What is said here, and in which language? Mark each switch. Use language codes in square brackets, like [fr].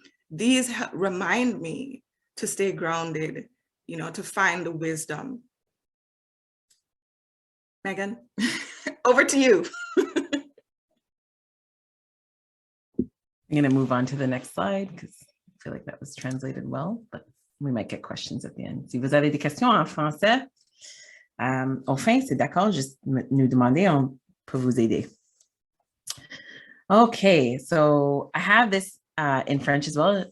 [en] These remind me to stay grounded, to find the wisdom. Meghan, over to you. I'm going to move on to the next slide because I feel like that was translated well, but we might get questions at the end. [fr] Si vous avez des questions en français, enfin, c'est d'accord, juste nous demander, on peut vous aider. [en] Okay, so I have this in French as well.